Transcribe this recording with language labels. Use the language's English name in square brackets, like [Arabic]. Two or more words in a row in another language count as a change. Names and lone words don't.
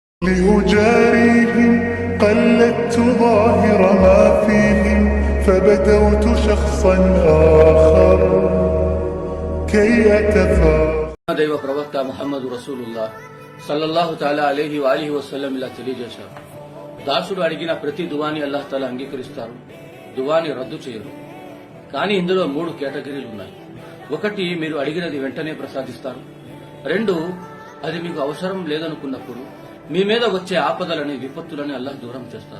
[Arabic] لأجاريهم قلدت ظاهر ما فيهم فبدوت شخصا آخر كي أتفاخر. [Telugu] దైవ ప్రవక్త ముహమ్మద్ రసూలుల్లా [Arabic] صلى الله تعالى عليه وآله وسلم [Telugu] ఇలా తెలియజేశారు. దాసుడు అడిగిన ప్రతి దువాని అల్లాహ్ తాలా అంగీకరిస్తారు, దువాని రద్దు చేయరు. కానీ ఇందులో 3 కేటగిరీలు ఉన్నాయి. ఒకటి, మీరు అడిగినది వెంటనే ప్రసాదిస్తారు. 2, అది మీకు అవసరం లేదనుకున్నప్పుడు మీ మీద వచ్చే ఆపదలని విపత్తులని అల్లాహ్ దూరం చేస్తారు.